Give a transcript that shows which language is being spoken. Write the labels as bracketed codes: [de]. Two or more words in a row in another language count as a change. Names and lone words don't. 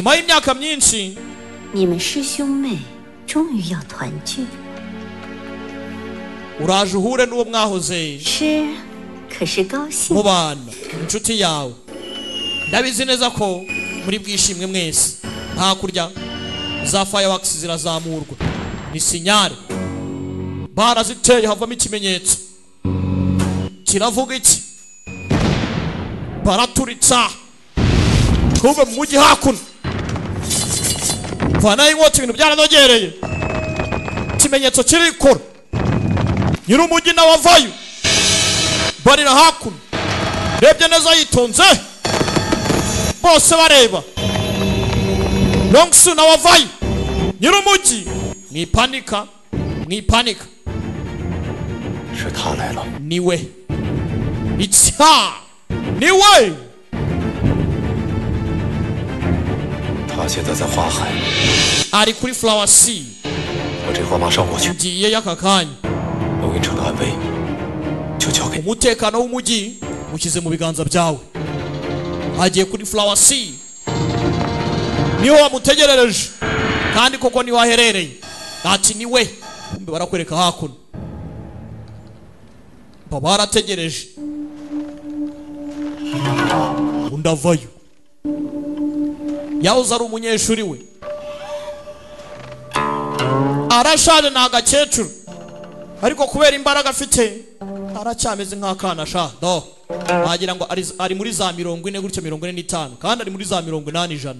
[rw] nyuma y'imyaka myinshi [zh] 你们师兄妹终于要团聚， [rw] uraje uhure n'uwo mwahoze [zh] 是可是高兴。 [rw] mubana inshuti yawe ndabizi neza ko muri bwishimwe mwese. hakurya za fireworks zirazamurwa ni sinyare baraziteye havamo ikimenyetso kiravuga iki baraturitsa kuva mu mujyi hakuno vanayo inkota ibintu byaranogereye ikimenyetso kirikora nyir'umujyi nawe avayo barira hakuno rebye neza yitonze bose bareba Longsu nawe avayo nyir'umujyi mwipanika [zh] 是他来了。 [rw] niwe [en] it's her [rw] niwe [zh] 他现在在花海， [rw] ari kuri [en] flower sea [zh] 我这话马上过去。 [rw] ngiye y'aka kanya [zh] 龙云城的安危就交给你。 [rw] umutekano w'umujyi ushyize mu biganza byawe. agiye kuri [en] flower sea [rw] niho wamutegerereje kandi koko niho aherereye. ati niwe kumbe barakwereka hakuno baba barategereje undi avayo yahoze ari umunyeshuri we arashaje ni agakecuru ariko kubera imbaraga afite aracyameze nk'akana sha do wagira ngo ari muri za 40 gutya 45 kandi ari muri za 80 ijana.